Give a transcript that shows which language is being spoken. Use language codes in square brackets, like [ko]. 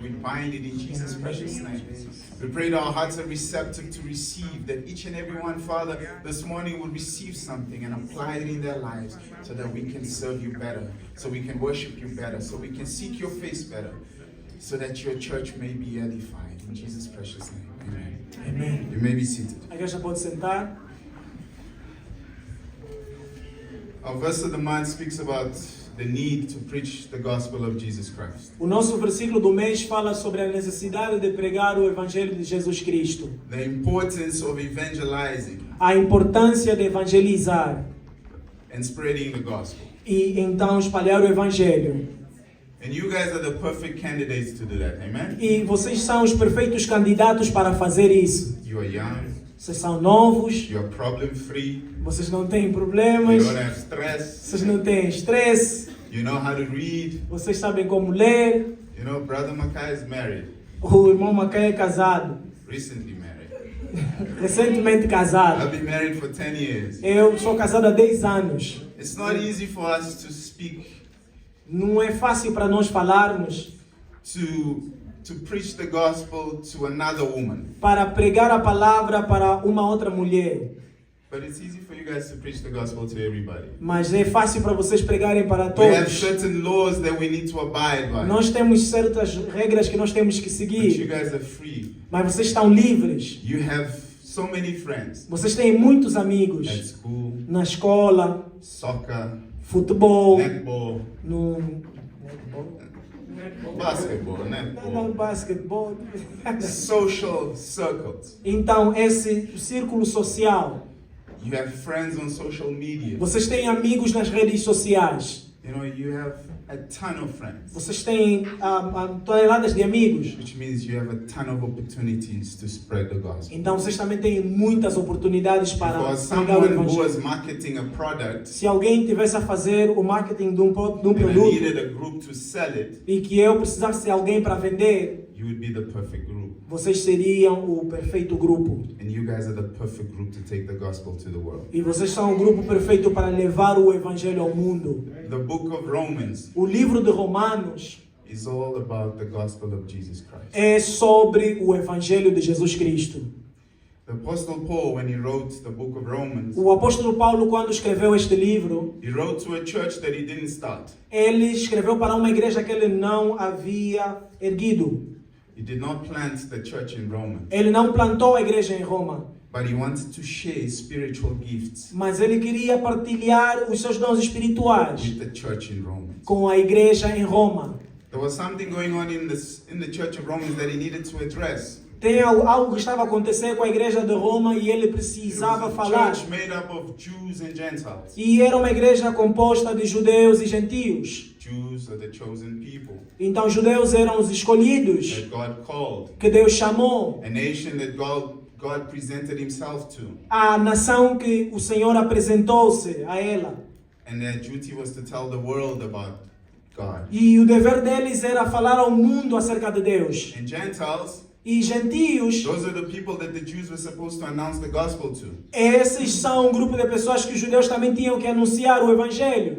[en] We bind it in Jesus' precious name. We pray that our hearts are receptive to receive, that each and every one, Father, this morning will receive something and apply it in their lives so that we can serve you better, so we can worship you better, so we can seek your face better, so that your church may be edified. In Jesus' precious name, amen. [pt] Amém. [en] You may be seated. [pt] A igreja pode sentar. [en] Our verse of the month speaks about the need to preach the gospel of Jesus Christ. [pt] O nosso versículo do mês fala sobre a necessidade de pregar o evangelho de Jesus Cristo. [en] The importance of evangelizing [pt] A importância de evangelizar [en] and spreading the gospel. [pt] e então espalhar o evangelho. [en] And you guys are the perfect candidates to do that, amen? [pt] E vocês são os perfeitos candidatos para fazer isso. [en] You are young, [pt] Vocês são novos, [en] you are problem free, [pt] vocês não têm [en] you [pt] problemas, [en] don't have stress, [pt] vocês não têm estresse, [en] you know how to read. [pt] vocês sabem como ler. [en] You know, Brother Mackay is married, [pt] O irmão Macaé é casado, [en] recently married. [pt] recentemente casado. [en] I've been married for 10 years. [pt] Eu sou casado há 10 anos. [en] It's not easy for us to speak, [pt] Não é fácil para nós falarmos, [en] to preach the gospel to another woman. [pt] para pregar a palavra para uma outra mulher. [en] But it's easy for you guys to preach the gospel to everybody. [pt] Mas é fácil para vocês pregarem para [en] We have [pt] todos. [en] certain laws that we need to abide by. [pt] Nós temos certas regras que nós temos que [en] But you [pt] seguir. [en] guys are free. [pt] Mas vocês estão livres. [en] You have so many friends [pt] Vocês têm muitos [en] at [pt] amigos. [en] school, [pt] Na escola, [en] soccer, [pt] futebol, [en] netball, [pt] no [en] basketball, [pt] não, [en] netball, [pt] basquetebol. [en] social circles. [pt] Então, esse círculo social. [en] You have friends on social media. [pt] Vocês têm amigos nas redes sociais. [en] You know, you have a ton of friends, [pt] Vocês têm toneladas de amigos. [en] which means you have a ton of opportunities to spread the gospel. [pt] Então vocês também têm muitas oportunidades para [en] For [pt] pregar o [en] someone who was [pt] evangelho. [en] marketing a product [pt] Se alguém tivesse a fazer o marketing de um [en] and I [pt] produto [en] needed a group to sell it, [pt] e que eu precisasse de alguém para vender, [en] you would be the perfect group. [pt] vocês seriam o perfeito grupo. [en] And you guys are the perfect group to take the gospel to the world. [pt] E vocês são o grupo perfeito para levar o evangelho ao mundo. [en] The book of Romans [pt] O livro de Romanos [en] is all about the gospel of Jesus Christ. [pt] é sobre o evangelho de Jesus Cristo. [en] The Apostle Paul, when he wrote the book of Romans, [pt] O apóstolo Paulo, quando escreveu este livro, [en] he wrote to a church that he didn't start. [pt] ele escreveu para uma igreja que ele não havia erguido. [en] He did not plant the church in Rome, [pt] Ele não plantou a igreja em Roma, [en] but he wanted to share spiritual gifts [pt] mas ele queria partilhar os seus dons espirituais [en] with the church in Rome. [pt] com a igreja em Roma. [en] There was something going on in the church of Romans that he needed to address. [pt] Tem algo que estava a acontecer com a igreja de Roma e ele [en] It [pt] precisava [en] was a [pt] falar. [en] church made up of Jews and Gentiles. [pt] E era uma igreja composta de judeus e gentios. [en] Jews are the chosen people [pt] Então, judeus eram os escolhidos [en] that God called, [pt] que Deus chamou, [en] a nation that God presented himself to. [pt] a nação que o Senhor apresentou-se a ela. [en] And their duty was to tell the world about God. [pt] E o dever deles era falar ao mundo acerca de Deus. [en] And Gentiles, [pt] E gentios, [en] those are the people that the Jews were supposed to announce the gospel to. [pt] esses são um grupo de pessoas que os judeus também tinham que anunciar o evangelho.